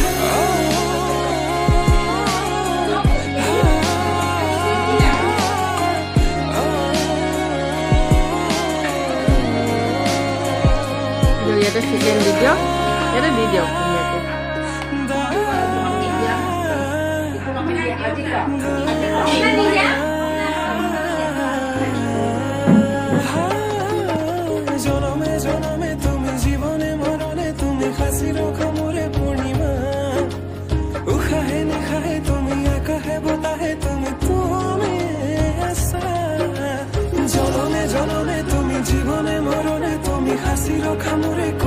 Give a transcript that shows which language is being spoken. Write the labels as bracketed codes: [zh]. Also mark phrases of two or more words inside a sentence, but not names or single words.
[as] চিকেন দি দিয়ক এটা দি দিয়ক জনমে জনমে তুমি জীবনে মরণে তুমি হাসি রখো মোরে পূর্ণিমা উখাহে নিখাহে তুমি আকাহে বতাহে তুমি জনমে জনমে তুমি জীবনে মরণে তুমি হাসি রখা মোরে